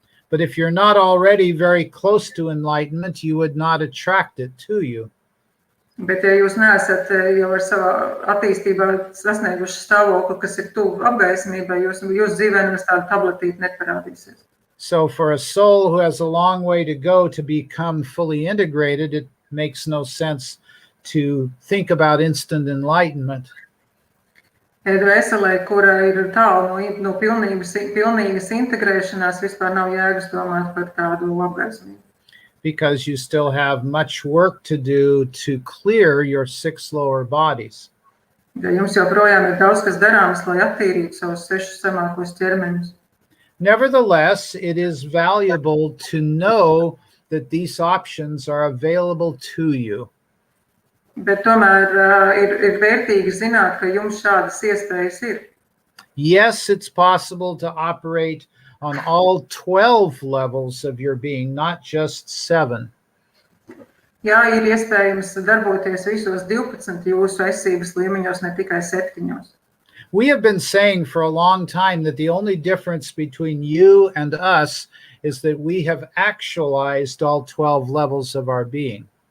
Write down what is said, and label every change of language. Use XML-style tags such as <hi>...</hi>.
<en>But if you're not already very close to enlightenment, you would not attract it to you.</en> <lv>Bet ja jūs neesat jau ar savā attīstībā sasnieguši stāvokli, kas ir tuvu apgaismībai, jūsu dzīvē nemaz tāda tabletīte neparādīsies.</lv> <en>So for a soul who has a long way to go to become fully integrated, it makes no sense to think about instant enlightenment.</en> <lv>Dvēselē, kura ir tālu no pilnīgas integrēšanās, vispār nav jēgas domāt par tādu apgaismību.</lv> <en>Because you still have much work to do to clear your 6 lower bodies.</en> <lv>Ja jums joprojām ir daudz kas darāms, lai attīrītu savus 6 zemākos ķermeņus.</lv> <en>Nevertheless, it is valuable to know that these options are available to you.</en> <lv>Bet tomēr ir vērtīgi zināt, ka jums šādas iespējas ir.</lv> <en>Yes, it's possible to operate on all 12 levels of your being, not just 7.</en> <lv>Jā, ir iespējams darboties visos 12 jūsu esības līmeņos, ne tikai 7.</lv> <en>We have been saying for a long time that the only difference between you and us is that we have actualized all 12 levels of our being.</en>